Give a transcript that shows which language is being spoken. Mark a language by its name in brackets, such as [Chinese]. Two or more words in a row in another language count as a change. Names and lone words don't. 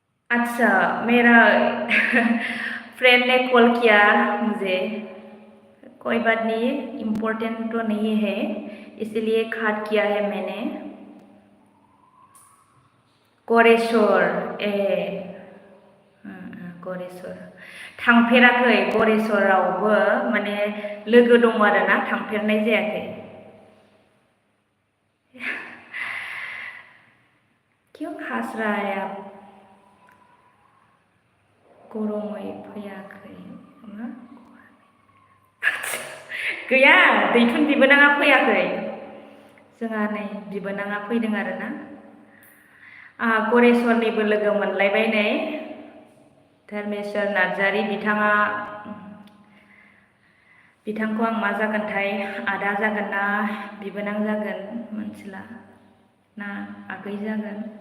[Hindi] अच्छा मेरा फ्रेंड ने कॉल किया मुझे, कोई बात नहीं, इम्पोर्टेंट तो नहीं है, इसलिए काट किया है मैंने। [Bodo] गरेस्वर गरेस्वर थांफेराखै, गरेस्वरावबो माने लोगो दङ आरोना, थांफेरनाय जायाखै। [Hindi] क्यों हंस रहा है आप? [Bodo] गरमै फैयाखै मा? गैया, दैथुन बिबोनाङा फैयाखै, जोंहा नै बिबोनाङा फैदों आरोना। आंहा गरेस्वरनिबो लोगो मोनलायबाय नै, धर्मेश्वर नार्जारी, बिथांखौ आं मा जागोनथाय, आदा जागोन ना बिबोनां जागोन मोनथिला, ना आगै जागोन।